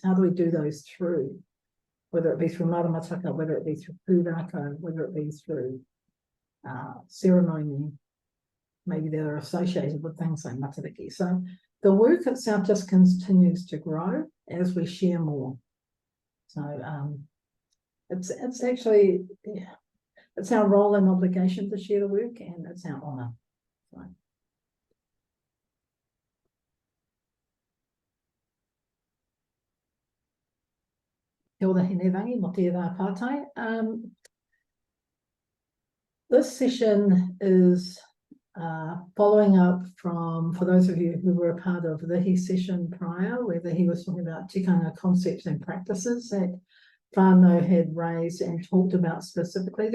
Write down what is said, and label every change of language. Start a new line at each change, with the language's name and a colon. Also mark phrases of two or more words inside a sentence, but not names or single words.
English: How do we do those through, whether it be through maramataka, whether it be through pūrākau, whether it be through ceremony, maybe they're associated with things like matariki. So the work itself just continues to grow as we share more. So it's actually, yeah, it's our role and obligation to share the work, and it's our honour. So.
Māori: Kia ora hene rangi, mo te rā pātai.
English: This session is following up from, for those of you who were a part of the session prior, where he was talking about tikanga concepts and practices that Whānau had raised and talked about specifically.